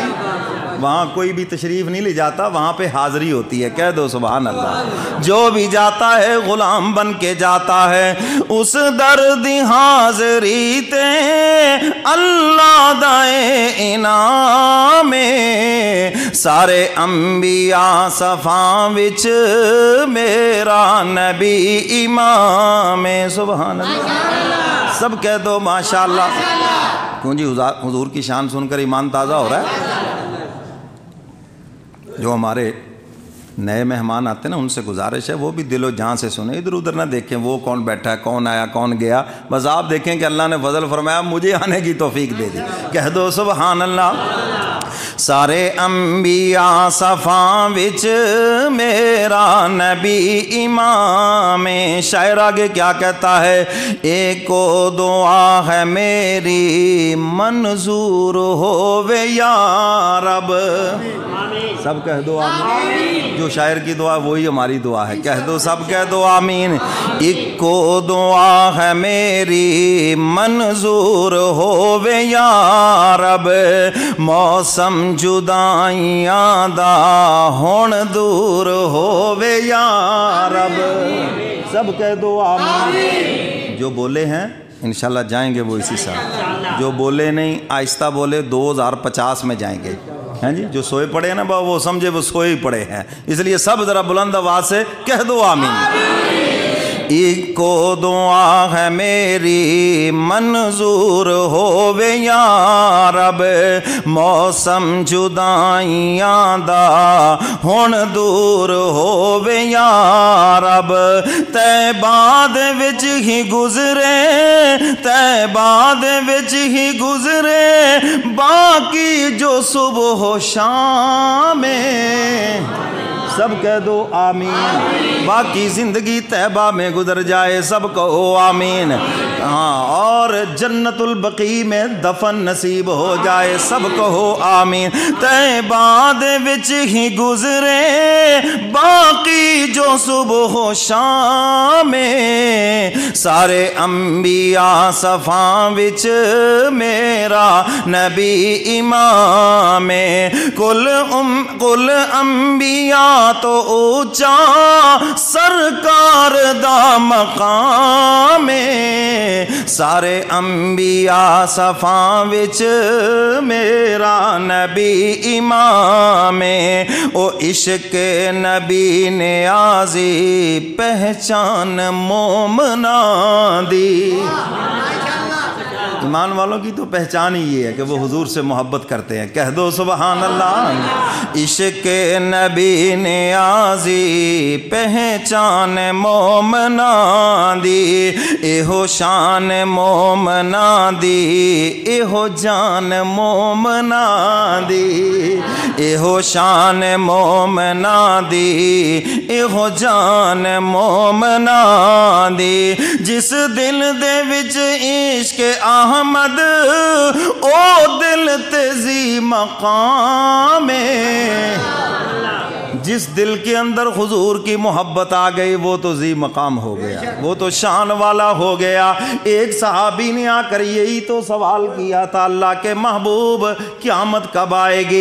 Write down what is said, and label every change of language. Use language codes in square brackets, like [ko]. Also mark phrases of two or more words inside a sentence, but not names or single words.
[ur] وہاں کوئی بھی تشریف نہیں لے جاتا، وہاں پہ حاضری ہوتی ہے۔ کہہ دو [ar] سبحان اللہ۔ [ur] جو بھی جاتا ہے غلام بن کے جاتا ہے، [pa] اس درد حاضری تے اللہ دے انعام۔ سارے انبیاء صفاں وچ میرا نبی امام۔ [ar] سبحان اللہ۔ [ur] سب کہہ دو ماشاءاللہ۔ کیوں جی حضور کی شان سن کر ایمان تازہ ہو رہا ہے؟ جو ہمارے نئے مہمان آتے ہیں نا ان سے گزارش ہے وہ بھی دل و جان سے سنیں، ادھر ادھر نہ دیکھیں وہ کون بیٹھا ہے، کون آیا کون گیا، بس آپ دیکھیں کہ اللہ نے فضل فرمایا مجھے آنے کی توفیق دے دی۔ کہہ دو [ar] سبحان اللہ۔ [pa] سارے انبیاء صفاں وچ میرا نبی امام۔ [ur] شاعر آگے کیا کہتا ہے؟ [pa] ایک و دعا ہے میری منظور ہووے یا رب۔ [ur] سب کہہ دو آمین۔ جو شاعر کی دعا وہی ہماری دعا ہے۔ کہہ دو سب کہہ دو آمین۔ [pa] ایک و دعا ہے میری منظور ہووے یا رب، موسم جدائیاں دا ہون دور ہووے یا رب۔ [ur] سب کہہ دو آمین۔ جو بولے ہیں انشاءاللہ جائیں گے وہ اسی سال، جو بولے نہیں آہستہ بولے 2050 میں جائیں گے۔ ہیں جی جو سوئے پڑے ہیں نا وہ سمجھے وہ سوئے ہی پڑے ہیں، اس لیے سب ذرا بلند آواز سے کہہ دو آمین۔ [pa] ایک و دعا ہے میری منظور ہووے یا رب، موسم جدائیاں دا ہن دور ہووے یا رب، طیبہ دے وچ ہی گزرے، طیبہ دے وچ ہی گزرے باقی جو صبح و شام۔ [ur] سب کہہ دو آمین۔ باقی زندگی طیبہ میں گزر جائے، سب کہو آمین۔ ہاں اور جنت البقیع میں دفن نصیب ہو جائے، سب کہو آمین۔ [pa] طیبہ دے وچ ہی گزرے باقی جو صبح و شام، سارے انبیاء صفاں وچ میرا نبی امام۔ کل انبیاء تو اونچا سرکار دا مقام، سارے انبیاء صفاں وچ میرا نبی امام او عشق نبی نیازی پہچان مومناں دی۔ [ur] ایمان والوں کی تو پہچان ہی یہ ہے کہ وہ حضور سے محبت کرتے ہیں، کہہ دو [ar] سبحان اللہ۔ [pa] عشق نبی نیازی پہچان مومناں دی، ایہو شان مومناں دی، ایہو جان مومناں دی، ایہو شان مومناں دی، ایہو جان مومناں دی۔ جس دل دے وچ عشق احمد او دل تیزی مقام ہے، [ur] جس دل کے اندر حضور کی محبت آ گئی وہ تو ذی مقام ہو گیا، وہ تو شان والا ہو گیا۔ ایک صحابی نے آ کر یہی تو سوال کیا تھا، اللہ کے محبوب قیامت کب آئے گی؟